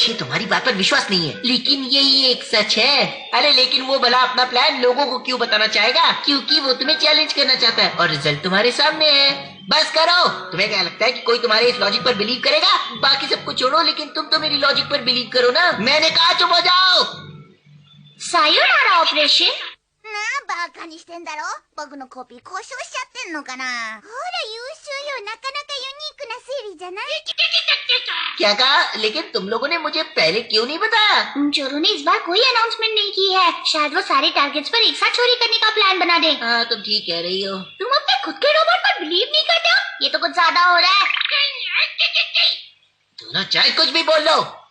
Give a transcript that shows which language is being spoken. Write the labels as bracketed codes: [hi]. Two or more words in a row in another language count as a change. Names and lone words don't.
[hi] मुझे तुम्हारी बात पर विश्वास नहीं है, लेकिन यही एक सच है। अरे लेकिन वो भला अपना प्लान लोगों को क्यों बताना चाहेगा? क्योंकि वो तुम्हें चैलेंज करना चाहता है, और रिजल्ट तुम्हारे सामने है। बस करो। तुम्हें क्या लगता है कि कोई तुम्हारे इस लॉजिक पर बिलीव करेगा? बाकी सबको छोड़ो, लेकिन तुम तो मेरी लॉजिक पर बिलीव करो ना। मैंने कहा चुप हो जाओ। [ja] さよならオペレーション。なあ、バカにしてんだろ。僕のコピー故障しちゃってんのかな。ほら優秀よ、なかなかユニークな推理じゃない。 [hi] क्या कहा? लेकिन तुम लोगों ने मुझे पहले क्यों नहीं बताया? उन चोरों ने इस बार कोई अनाउंसमेंट नहीं की है। शायद वो सारे टारगेट्स पर एक साथ चोरी करने का प्लान बना दे। हाँ, तुम ठीक कह रही हो। तुम अपने खुद के रोबोट पर बिलीव नहीं करते हो? ये तो कुछ ज्यादा हो रहा है। दोनों चाहे कुछ भी बोल लो।